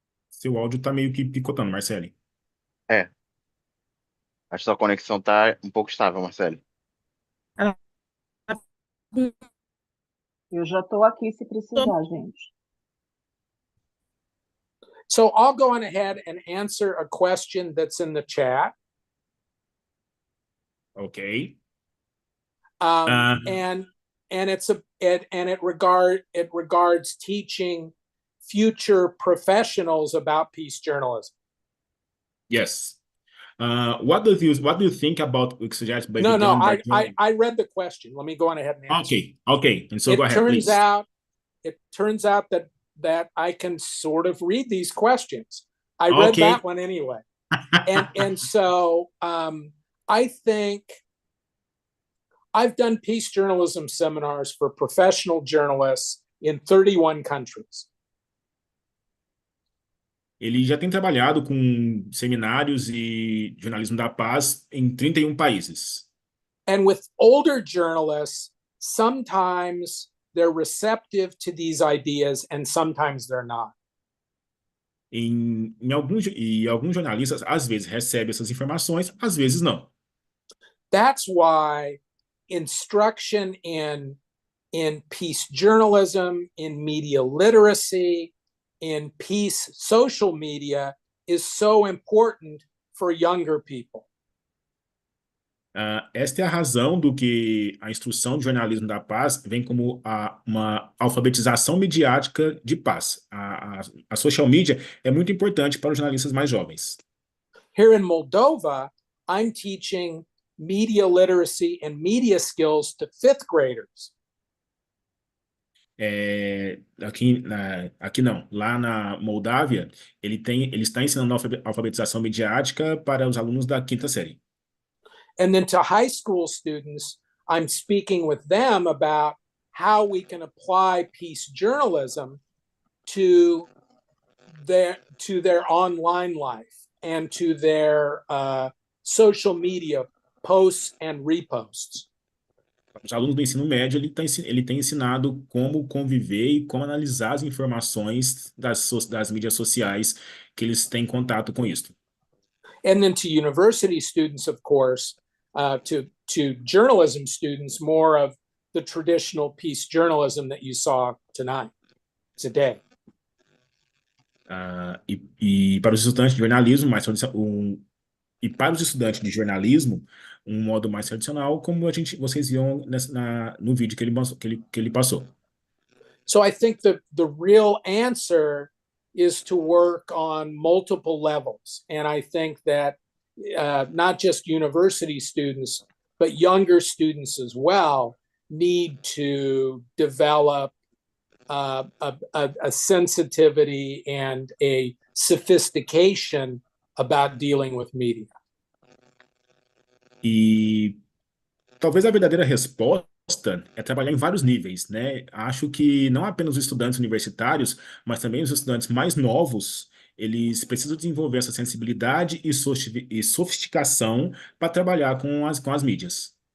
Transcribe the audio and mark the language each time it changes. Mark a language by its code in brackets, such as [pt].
[pt] Seu áudio está meio que picotando, Marcele. Acho que sua conexão está um pouco estável, Marcelo. Eu já estou aqui se precisar, gente. [en] So I'll go on ahead and answer a question that's in the chat. Ok. And it regards teaching future professionals about peace journalism. Yes. What do you think about what suggested by No, I read the question. Let me go on ahead and answer. Okay. And so go ahead, please. It turns out that I can sort of read these questions. I read that one anyway. and so I think I've done peace journalism seminars for professional journalists in 31 countries. [pt] Ele já tem trabalhado com seminários e jornalismo da paz em 31 países. [en] And with older journalists, sometimes they're receptive to these ideas and sometimes they're not. [pt] Alguns jornalistas, às vezes, recebem essas informações, às vezes não. [en] That's why instruction in peace journalism, in media literacy, in peace social media is so important for younger people. [pt] Esta é a razão do que a instrução de jornalismo da paz vem como uma alfabetização midiática de paz. A social media é muito importante para os jornalistas mais jovens. [en] Here in Moldova, I'm teaching media literacy and media skills to fifth graders. [pt] Aqui não. Lá na Moldávia, ele está ensinando alfabetização midiática para os alunos da 5ª série. [en] And then to high school students, I'm speaking with them about how we can apply peace journalism to their online life and to their social media posts and reposts. [pt] Os alunos do ensino médio, ele tem ensinado como conviver e como analisar as informações das mídias sociais que eles têm contato com isso. And then to university students, of course, to journalism students, more of the traditional peace journalism that you saw today. E para os estudantes de jornalismo, e para os estudantes de jornalismo, um modo mais tradicional, como vocês viram no vídeo que ele passou. [en] So I think the real answer is to work on multiple levels. And I think that not just university students, but younger students as well need to develop a sensitivity and a sophistication about dealing with media. [pt] E talvez a verdadeira resposta é trabalhar em vários níveis, né? Acho que não apenas os estudantes universitários, mas também os estudantes mais novos, eles precisam desenvolver essa sensibilidade e sofisticação para trabalhar com as mídias.